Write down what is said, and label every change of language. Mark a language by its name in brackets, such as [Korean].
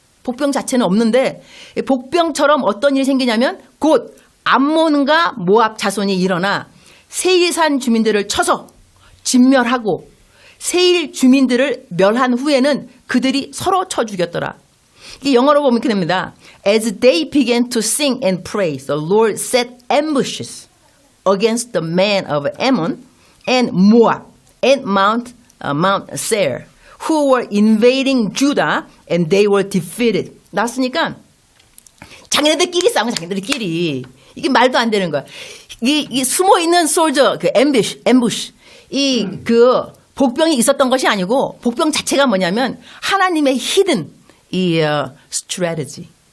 [Korean] 복병 자체는 없는데 복병처럼 어떤 일이 생기냐면 곧 암몬과 모압 자손이 일어나 세일산 주민들을 쳐서 진멸하고 세일 주민들을 멸한 후에는 그들이 서로 쳐 죽였더라. 이 영어로 보면 이렇게 됩니다. [English] As they began to sing and praise, the Lord set ambushes against the men of Ammon and Moab and Mount Seir, who were invading Judah, and they were defeated. [Korean] 나왔으니까 자기네들끼리 싸우는 자기네들끼리 이게 말도 안 되는 거야. 이 숨어 있는 솔저 그 앰부시 그 복병이 있었던 것이 아니고 복병 자체가 뭐냐면 하나님의 히든 이 strategy.